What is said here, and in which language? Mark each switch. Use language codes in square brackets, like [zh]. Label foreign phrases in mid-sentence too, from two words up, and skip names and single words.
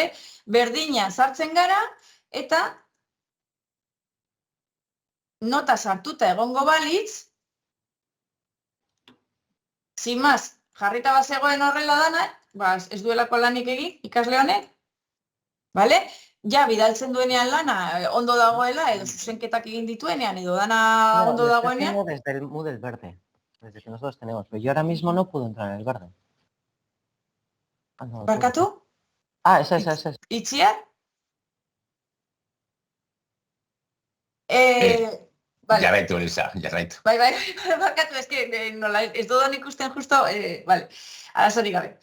[eu] Berdina sartzen gara eta nota sartuta egongo balitz, zimaz, jarrita bazegoen horrela dana, ez duelako lanik egin ikasle honek, bale? Ja, bidaltzen duenean lana ondo dagoela, edo zuzenketak egin dituenean, edo dana ondo dagoenean. [es] No, desde el Moodle verde, desde que nosotros tenemos, pero yo ahora mismo no puedo entrar en el verde. [eu] ¿Barkatu? Esa. Itziar? Jarraitu, Elisa, jarraitu. Bai, barkatu, ez dudan ikusten justo, bale, arazorik gabe.